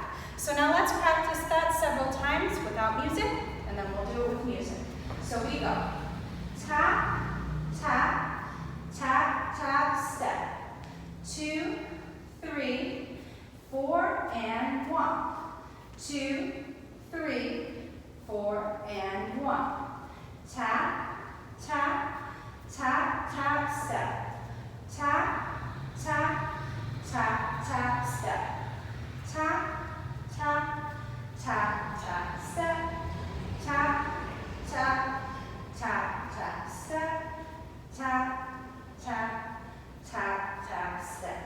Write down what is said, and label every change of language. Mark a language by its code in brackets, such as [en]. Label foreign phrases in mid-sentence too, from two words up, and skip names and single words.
[en] So now let's practice that several times without music, and then we'll do it with music. So we go tap, tap, tap, tap, step. 2, 3, 4, and 1. 2, 3, 4, and 1. Tap, tap, tap, tap, step. Tap, tap, tap, tap, step. Tap, tap, tap, tap, step. Tap, tap, tap, tap, step. Tap, tap, tap, tap, step.